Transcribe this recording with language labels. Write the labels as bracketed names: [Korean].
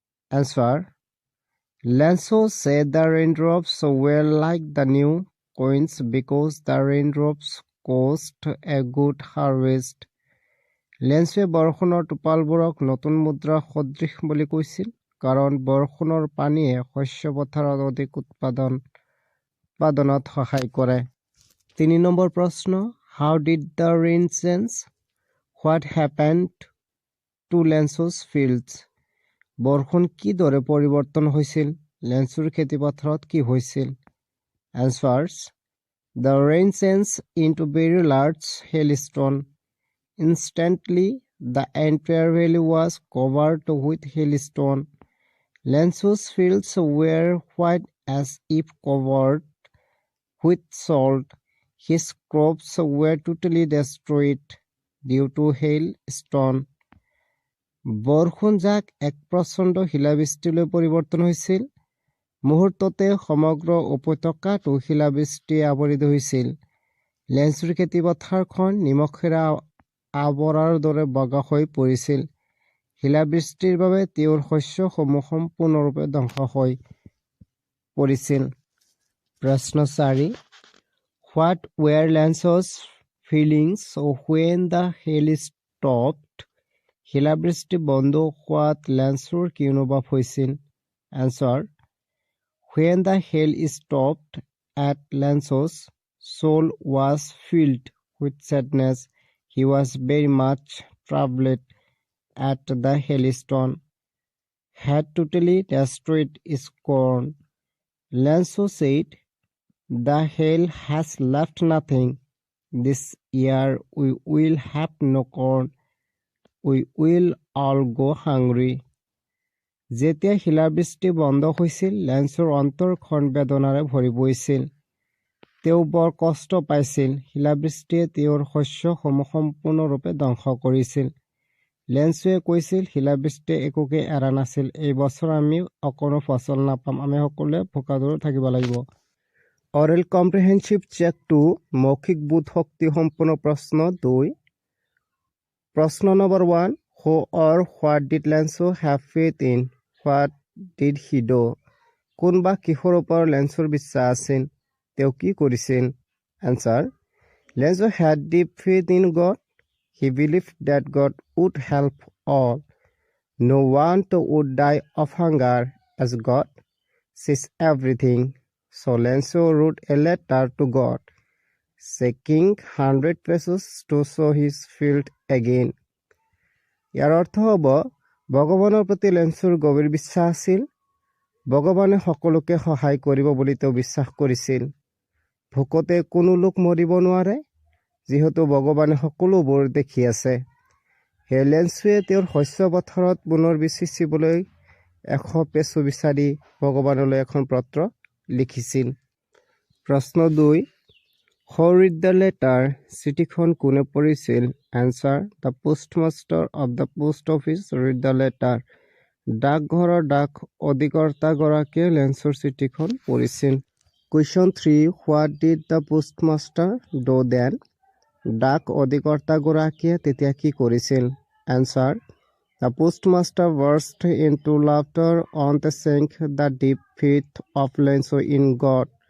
[English] Answer, Lencho say the raindrops were like the new coins because the raindrops cost a good harvest. [Assamese] লেন্সোৱে বৰষুণৰ টোপালবোৰক নতুন মুদ্ৰাৰ সদৃশ বুলি কৈছিল, কাৰণ বৰষুণৰ পানীয়ে শস্য পথাৰত অধিক উৎপাদনত সহায় কৰে। 3 নম্বৰ প্ৰশ্ন, [English] How did the rain change? What happened to Lance's fields? [Assamese] বৰষুণ কিদৰে পৰিৱৰ্তন হৈছিল? লেন্সুৰ খেতিপথাৰত কি হৈছিল? [English] Answers. The rain changed into very large hailstone. Instantly, the entire valley was covered with hailstone. Lance's fields were white as if covered with salt. His crops were totally destroyed due to hailstone. [Assamese] বৰষুণজাক এক প্ৰচণ্ড শিলাবৃষ্টিলৈ পৰিৱৰ্তন হৈছিল। মুহূৰ্ততে সমগ্ৰ উপত্যকাটো শিলাবৃষ্টিয়ে আৱৰি ধৰিছিল। লেন্সুৰ খেতিপথাৰখন নিমখেৰে আৱৰাৰ দৰে বগা হৈ পৰিছিল। শিলাবৃষ্টিৰ বাবে তেওঁৰ শস্যসমূহ সম্পূৰ্ণৰূপে ধ্বংস হৈ পৰিছিল। প্ৰশ্ন 4. [English] What were Lance's feelings when the hail stopped? [Assamese] শিলাবৃষ্টি বন্ধ হোৱাত লেন্সুৰ কি অনুভৱ হৈছিল? [English] Answer. When the hail stopped at Lance's soul was filled with sadness. He was very much troubled at the hailstone had totally destroyed his corn. Lanso said, "The hail has left nothing. This year we will have no corn. We will all go hungry." [Assamese] যেতিয়া শিলাবৃষ্টি বন্ধ হৈছিল, লেন্সৰ অন্তৰখন বেদনাৰে ভৰি পৰিছিল। তেওঁ বৰ কষ্ট পাইছিল। শিলাবৃষ্টিয়ে তেওঁৰ শস্যসমূহ সম্পূৰ্ণৰূপে ধ্বংস কৰিছিল। লেন্সুৱে কৈছিল, শিলাবৃষ্টিয়ে একোকে এৰা নাছিল। এই বছৰ আমি অকণো ফচল নাপাম। আমি সকলোৱে ভোকাতুৰ থাকিব লাগিব। [English] oral comprehensive check [Assamese] 2 মৌখিক বোধ শক্তি সম্পূৰ্ণ প্ৰশ্ন 2। প্ৰশ্ন number 1 [English] Who or what did Lanso have faith in? What did he do? [Assamese] কোন বা কিহৰ ওপৰত লেন্সৰ বিশ্বাস আছিল? তেওঁ কি কৰিছিল? [English] Answer. Lanso had deep faith in God. He believed that God would help all. No one would die of hunger as God sees everything. So Lanso wrote a letter to God, seeking 100 pesos to sow his field again. [Assamese] ইয়াৰ অৰ্থ হ'ব, ভগৱানৰ প্ৰতি লেন্সুৰ গভীৰ বিশ্বাস আছিল। ভগৱানে সকলোকে সহায় কৰিব বুলি তেওঁ বিশ্বাস কৰিছিল। ভোকতে কোনো লোক মৰিব নোৱাৰে, যিহেতু ভগৱানে সকলোবোৰ দেখি আছে। সেয়ে লেন্সুৱে তেওঁৰ শস্য পথাৰত পুনৰ বীজ সিঁচিবলৈ 100 পেচো বিচাৰি ভগৱানলৈ এখন পত্ৰ লিখিছিল। প্ৰশ্ন 2 [English] Who read the letter? [Assamese] চিঠিখন কোনে পঢ়িছিল? [English] Answer. The postmaster of the post office read the letter. [Assamese] ডাকঘৰৰ ডাক অধিকৰ্তাগৰাকীয়ে লেন্সৰ চিঠিখন পঢ়িছিল। [English] Question 3 What did the postmaster do then? [Assamese] ডাক অধিকৰ্তাগৰাকীয়ে তেতিয়া কি কৰিছিল? [English] Answer. The postmaster burst into laughter on the saying the deep faith of Lanso in God.